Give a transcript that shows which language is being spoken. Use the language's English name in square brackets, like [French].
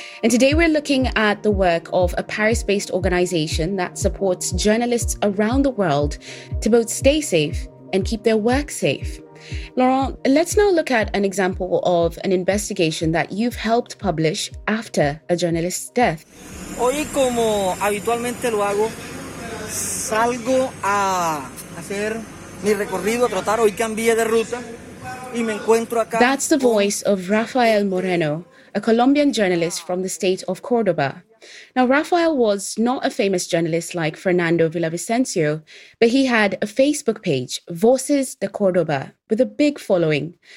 [English] And today we're looking at the work of a Paris-based organization that supports journalists around the world to both stay safe and keep their work safe. Laurent, let's now look at an example of an investigation that you've helped publish after a journalist's death. [Spanish] Hoy, como habitualmente lo hago, salgo a hacer mi recorrido, a trotar. Hoy cambié de ruta. [English] That's the voice of Rafael Moreno, a Colombian journalist from the state of Córdoba. Now, Rafael was not a famous journalist like Fernando Villavicencio, but he had a Facebook page, Voces de Córdoba, with a big following.